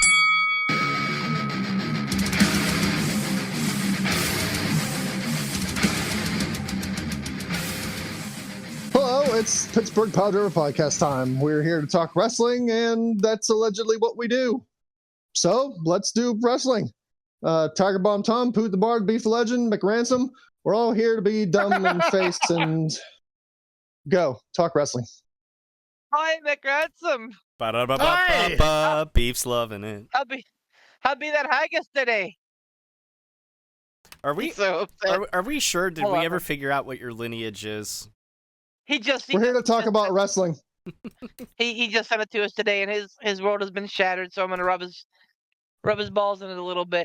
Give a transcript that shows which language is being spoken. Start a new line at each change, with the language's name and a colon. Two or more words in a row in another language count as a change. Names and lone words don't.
English: Hello, it's Pittsburgh Piledriver Podcast time. We're here to talk wrestling, and that's allegedly what we do. So, let's do wrestling. Tiger Bomb Tom, Poot the Bard, Beef the Legend, McRansom, we're all here to be dumb and faced and go. Talk wrestling. Hi, McRansom. Ba-da-ba-ba-ba-ba. Beef's loving it. How'd be that haggis today? Are we So upset. are we sure? Did Hold we on. ever figure out what your lineage is? He just We're here to talk about wrestling. he just sent it to us today, and his world has been shattered. So I'm gonna rub his balls in it a little bit.